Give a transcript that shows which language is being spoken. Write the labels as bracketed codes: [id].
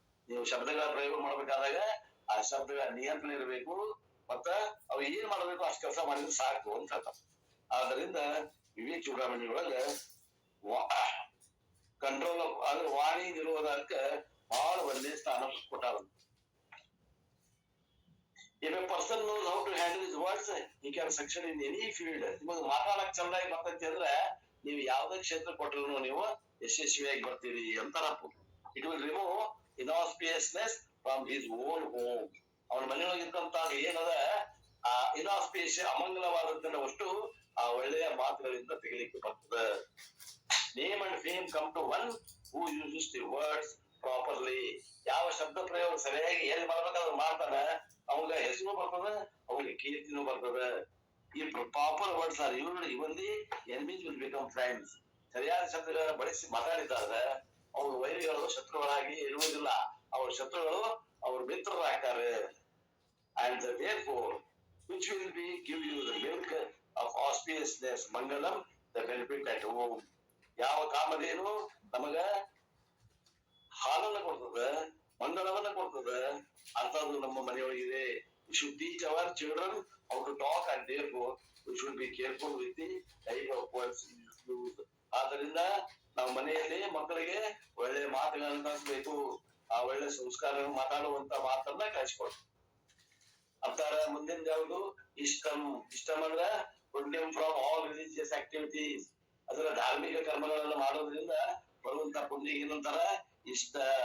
[kn] ನೀವು ಶಬ್ದಗಳ ಪ್ರಯೋಗ ಮಾಡಬೇಕಾದಾಗ ಆ ಶಬ್ದಗಳ ನಿಯಂತ್ರಣ ಇರಬೇಕು, ಮತ್ತ ಅವು ಏನ್ ಮಾಡಬೇಕು ಅಷ್ಟು ಕೆಲಸ ಮಾಡಿದ್ರೆ ಸಾಕು ಅಂತ. ಆದ್ರಿಂದ ವಿವೇಕ ಚೂಡಾಮಣಿ ಒಳಗ [en] control of [kn] ಅಂದ್ರೆ ವಾಣಿ ನಿರೋಧಕ್ಕೆ ಬಹಳ ಒಳ್ಳೆ ಸ್ಥಾನ ಕೊಟ್ಟಾರ. [en] If a person knows how to handle his words, he can succeed in any field. [kn] ನಿಮಗೆ ಮಾತಾಡಕ್ ಚಂದಾಗಿ ಬರ್ತೈತಿ ಅಂದ್ರೆ ನೀವು ಯಾವ್ದೇ ಕ್ಷೇತ್ರ ಕೊಟ್ಟರು ನೀವು ಯಶಸ್ವಿಯಾಗಿ ಬರ್ತೀರಿ ಅಂತಾರ. [en] It will remove inauspiciousness from his own home. [kn] ಅವನ ಮನೆಯೊಳಗಿರ್ತಂತ ಏನದ ಆ ಇನಾಸ್ಪಿಯಸ್ ಅಮಂಗಲವಾದದ್ದನ್ನ ಅಷ್ಟು ಆ ಒಳ್ಳೆಯ ಮಾತುಗಳಿಂದ ತೆಗಿಲಿಕ್ಕೆ ಬರ್ತದೆ. [en] Name and fame come to one who uses the words properly. [kn] ಯಾವ ಶಬ್ದ ಪ್ರಯೋಗ ಸರಿಯಾಗಿ ಏನ್ ಮಾಡ್ಬೇಕಾದ್ರೆ ಮಾಡ್ತಾನ, ಅವಾಗ ಹೆಸರು ಬರ್ತದ, ಅವ್ರಿಗೆ ಕೀರ್ತಿನೂ ಬರ್ತದ. [en] ಈ proper words are used even the enemies will become friends. [kn] ಸರಿಯಾದ ಶಬ್ದಗಳನ್ನ ಬಳಸಿ ಮಾತಾಡಿದ್ದಾರೆ ಅವ್ರ ವೈರಿಗಳು ಶತ್ರುಗಳಾಗಿ ಇರುವುದಿಲ್ಲ, ಅವ್ರ ಶತ್ರುಗಳು ಅವ್ರ ಮಿತ್ರರಾಗ್ತಾರೆ. [en] And therefore, which will be give you the milk of auspiciousness, mangalam, the benefit at home. [kn] ಯಾವ ಕಾಮಧೇನು ನಮಗ ಹಾಲನ್ನ ಕೊಡ್ತದ, ಮಂಗಳವನ್ನ ಕೊಡ್ತದ, ಅಂತದ್ದು ನಮ್ಮ ಮನೆಯೊಳಗಿದೆ. [en] We should teach our children how to talk and therefore we should be careful with the type of words used. [kn] ಆದ್ದರಿಂದ ನಾವು ಮನೆಯಲ್ಲಿ ಮಕ್ಕಳಿಗೆ ಒಳ್ಳೆ ಮಾತುಗಳನ್ನ ಕಲಿಸಬೇಕು, ಆ ಒಳ್ಳೆ ಸಂಸ್ಕಾರ ಮಾತಾಡುವಂತ ಮಾತನ್ನ ಕಲಿಸ್ಕೊಡ್ಬೇಕು ಅಂತಾರ. ಮುಂದಿನ ಯಾವುದು ಇಷ್ಟಂ. ಇಷ್ಟಂ ಅಂದ್ರ [en] Freedom from all religious activities. [kn] ಅದರ ಧಾರ್ಮಿಕ ಕರ್ಮಗಳನ್ನ ಮಾಡೋದ್ರಿಂದ ಬರುವಂತ ಪುಣ್ಯ ಏನಂತಾರ ಇಷ್ಟ.